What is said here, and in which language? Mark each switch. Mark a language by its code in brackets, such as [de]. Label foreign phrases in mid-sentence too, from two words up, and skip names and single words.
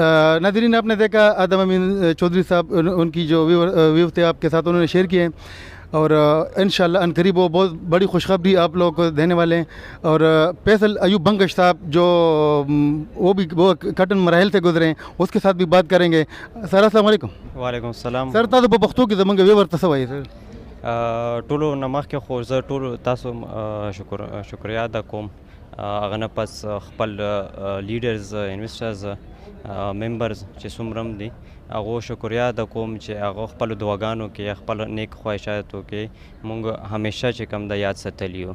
[ur] ناظرین آپ نے دیکھا آدم امین چودھری صاحب, ان کی جو ویو تھے آپ کے ساتھ انہوں نے شیئر کیے ہیں, اور انشاءاللہ ان قریب وہ بہت بڑی خوشخبری آپ لوگوں کو دینے والے ہیں. اور فیصل ایوب بنگش صاحب جو وہ کٹن مراحل سے گزرے ہیں, اس کے ساتھ بھی بات کریں گے. سر السلام علیکم. وعلیکم السلام. [ps] سر تاسو په پښتو کې زمونږ ویور ته څه وایي سر؟ ټولو نه مخکې خو زه ټولو تاسو شکریا ادا کوم. هغه نه پس خپل [en] leaders, investors, members [ps] چې څومره هم دي هغو شکریا ادا کوم چې هغه خپلو دعاګانو کې, خپل نیک خواهشاتو کې مونږ همیشه چې کوم د یاد ساتلي یو.